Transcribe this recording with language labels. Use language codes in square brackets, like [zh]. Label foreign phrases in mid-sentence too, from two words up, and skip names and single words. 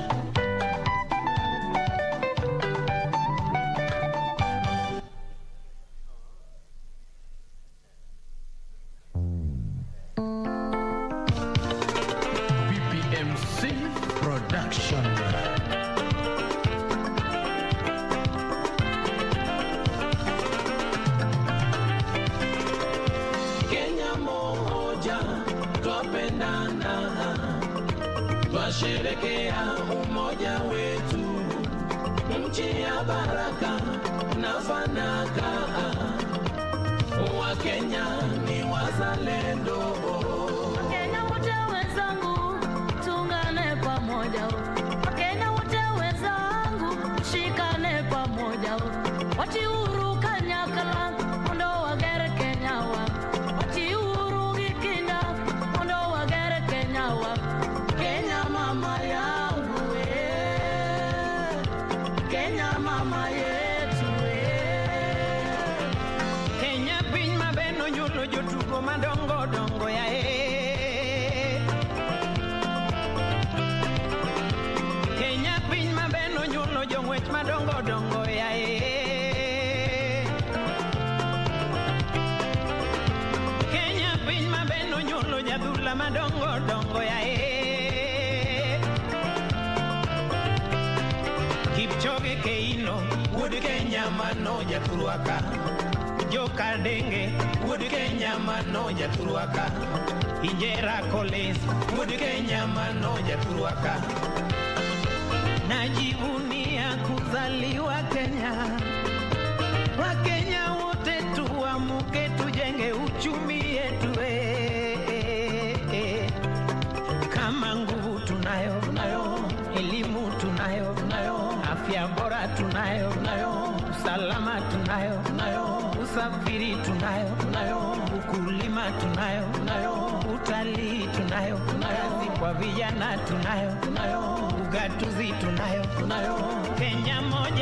[sw] PPMC Production. Kenya moja twapendana, twasherekea umoja wetu, nchi ya baraka na fanaka, Wakenya ni wazalendo. Wakenya wote wenzangu, tuungane pamoja. Wakenya wote wenzangu, shikane pamoja. [luo] Wati uhuru kanyakala, ondo wagere Kenya wa. Wati uhuru gikinda, ondo wagere Kenya wa. [sw] Kenya mama yangu Kenya mama yetu [luo] Kenya piny mabeno nyulo jotugo madongo dongo ya Kenya piny mabeno nyulo jong'wech madongo dongo ya Kenya piny mabeno nyulo jadhula madongo dongo ya Kipchoge Keino wuod Kenya mano jathurwaka Joka Denge wuod Kenya mano jathurwaka Injera Collins wuod Kenya mano jathurwaka [sw] Najivunia kuzaliwa Kenya Wakenya wote tuamuke tujenge uchumi yetu Kama nguvu tunayo elimu tunayo afya bora tunayo usalama tunayo usafiri tunayo ukulima tunayo utalii tunayo kazi kwa vijana tunayo ugatuzi tunayo Kenya moja